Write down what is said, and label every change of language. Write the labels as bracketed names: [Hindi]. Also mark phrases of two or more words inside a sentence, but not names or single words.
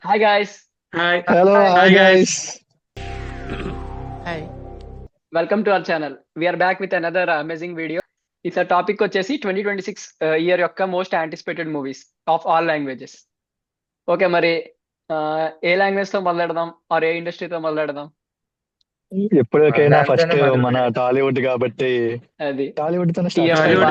[English] Hi guys, Hi, Hello, hi hi guys. guys. Hi. welcome to our channel. We are back with another amazing video. It's a topic వచ్చేసి 2026 ఇయర్ యొక్క most anticipated movies of all languages. [Telugu] ఓకే మరి ఏ లాంగ్వేజ్ తో మొదలెడదాం ఆర్ ఏ ఇండస్ట్రీతో మొదలెడదాం? ఎప్పటికైనా దాంతోనే ఫస్ట్ మొదలు మన పెడదాం. టాలీవుడ్ కాబట్టి అది టాలీవుడ్ తోనే స్టార్ట్ టిఎఫ్ఐ చేద్దాం.